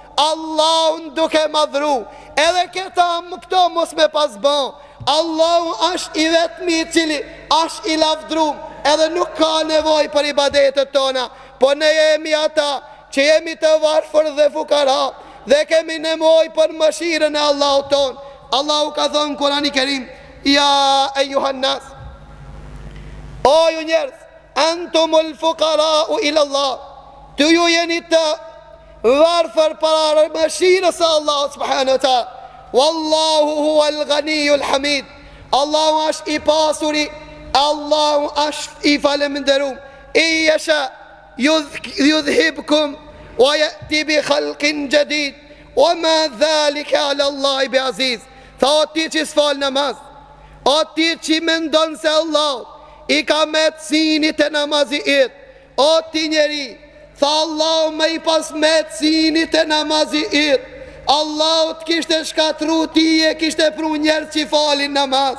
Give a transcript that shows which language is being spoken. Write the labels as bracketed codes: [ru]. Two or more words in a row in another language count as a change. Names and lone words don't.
[sq] Allah unë duke madhru, edhe këta më këto mos me pas bon, Allah është i vetëmi cili është i lavdrum, edhe nuk ka nevoj për ibadetet tona, po ne jemi ata që jemi të varfër dhe fukara, dhe kemi nevoj për mëshirën e Allah ton. Allahu ka thonë Kurani Kerim: [ar] يا أيها الناس, [sq] o ju njerëz, [ar] أنتم الفقراء إلى الله, [sq] të ju jeni të varfër para mëshirës e Allah [ar] سبحانه وتعالى. والله هو الغني الحميد, [sq] Allahu është i pasuri, Allahu është i falemnderum. [ar] إن يشأ يذهبكم ويأت بخلق جديد وما ذلك على الله بعزيز. [sq] Tha o ti që s'fal namaz, o ti që mendon se Allah i ka me të sinit e namazit, o ti njeri, tha Allah me i pas me të sinit e namazit, Allah të kishte shkatru ti e kishte pru njerë që i falin namaz.